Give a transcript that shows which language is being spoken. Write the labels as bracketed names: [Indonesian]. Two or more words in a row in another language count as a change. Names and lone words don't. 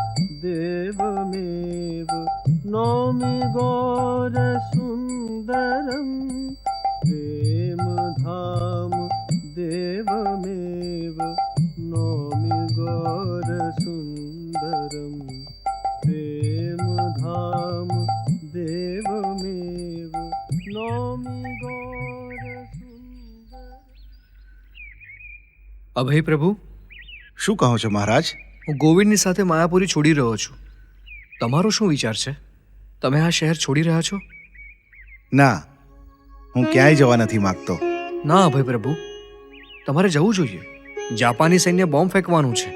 [Sanskrit] देवमेव नौमि गौर सुंदरम प्रेम धाम देवमेव नौमि गौर सुंदरम प्रेम धाम देवमेव नौमि गौर सुंदर. [Gujarati] અભય પ્રભુ, શું કહો છો મહારાજ? હું ગોવિંદની સાથે માયાપુરી છોડી રહ્યો છું. તમારો શું વિચાર છે? તમે આ શહેર છોડી રહ્યા છો? ના, હું ક્યાંય જવા નથી માંગતો. ના અભય પ્રભુ, તમારે જવું જોઈએ. જાપાની સૈન્ય બોમ્બ ફેંકવાનું છે.